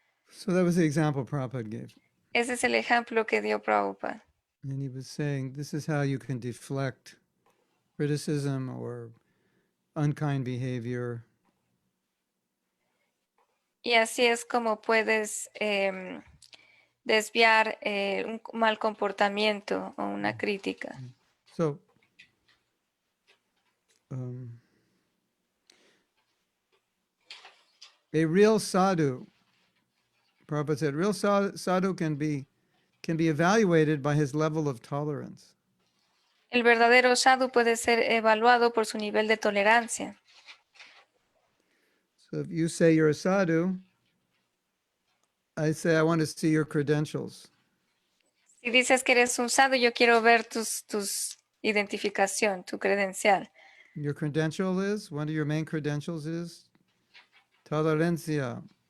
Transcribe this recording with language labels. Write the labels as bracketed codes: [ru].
[en] So that was the example Prabhupada gave. [es] Ese es el ejemplo que dio Prabhupada. [en] And he was saying, this is how you can deflect criticism or unkind behavior. [es] Y así es como puedes desviar un mal comportamiento o una crítica. [en] So, a real sadhu, Prabhupada said, real sadhu can be evaluated by his level of tolerance. [es] El verdadero sadhu puede ser evaluado por su nivel de tolerancia. [en] So if you say you're a sadhu, I say I want to see your credentials. [es] Si dices que eres un sadhu, yo quiero ver tus identificación, tu credencial. [en] Your credential is, one of your main credentials is tolerancia.